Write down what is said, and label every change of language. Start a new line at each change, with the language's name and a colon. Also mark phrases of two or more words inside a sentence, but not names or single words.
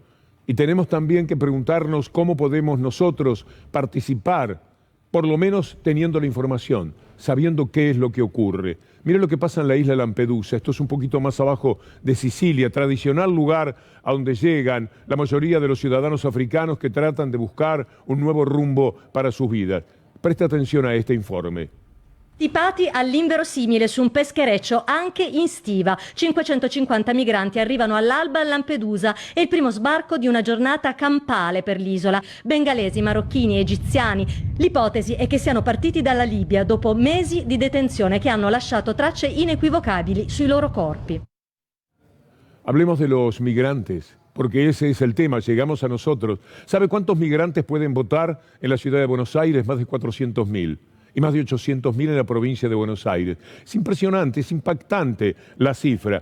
Spanish: Y tenemos también que preguntarnos cómo podemos nosotros participar, por lo menos teniendo la información, sabiendo qué es lo que ocurre. Mire lo que pasa en la isla Lampedusa. Esto es un poquito más abajo de Sicilia, tradicional lugar a donde llegan la mayoría de los ciudadanos africanos que tratan de buscar un nuevo rumbo para sus vidas. Preste atención a este informe.
Italian: Stipati all'inverosimile su un peschereccio anche in stiva. 550 migranti arrivano all'alba a Lampedusa. È il primo sbarco di una giornata campale per l'isola. Bengalesi, marocchini, egiziani. L'ipotesi è che siano partiti dalla Libia dopo mesi di detenzione che hanno lasciato tracce inequivocabili sui loro corpi.
Spanish: Hablemos de los migrantes, porque ese es el tema, llegamos a nosotros. ¿Sabe cuántos migrantes pueden votar en la ciudad de Buenos Aires? Más de 400.000. Y más de 800.000 en la provincia de Buenos Aires. Es impresionante, es impactante la cifra.